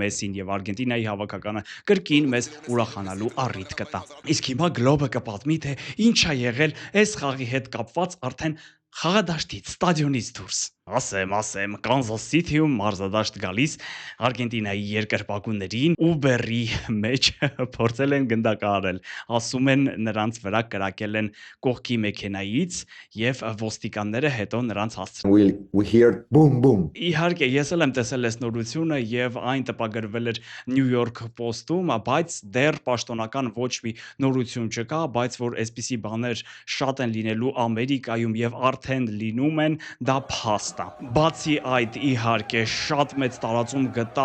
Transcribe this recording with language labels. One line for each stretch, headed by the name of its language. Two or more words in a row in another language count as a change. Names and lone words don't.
Armenian: Մեսսին եւ Արգենտինայի հավաքականը կրկին մեզ ուրախանալու առիթ կտա։ Իսկ հիմա Գլոբը կպատմի, թե ինչ է եղել այս խաղի հետ կապված արդեն խաղադաշտից, ստադիոնից դուրս։ Ասեմ, Կանզաս Սիթիում մարզադաշտ գալիս Արգենտինայի երկրպագուներին Uber-ի մեջ փորձել են գնդակահարել։ Ասում են նրանց վրա կրակել են կողքի մեքենայից եւ ոստիկանները հետո նրանց հասցրել։
English: We heard boom boom.
Armenian: Իհարկե, ես էլ եմ տեսել այս նորությունը եւ այն տպագրվել էր New York Post-ում, բայց դեռ պաշտոնական ոչ մի նորություն չկա, բայց որ այսպիսի բաներ շատ են լինելու Ամերիկայում եւ արդեն լինում են, դա փաստ։ Բացի այդ, իհարկե, շատ մեծ տարածում գտավ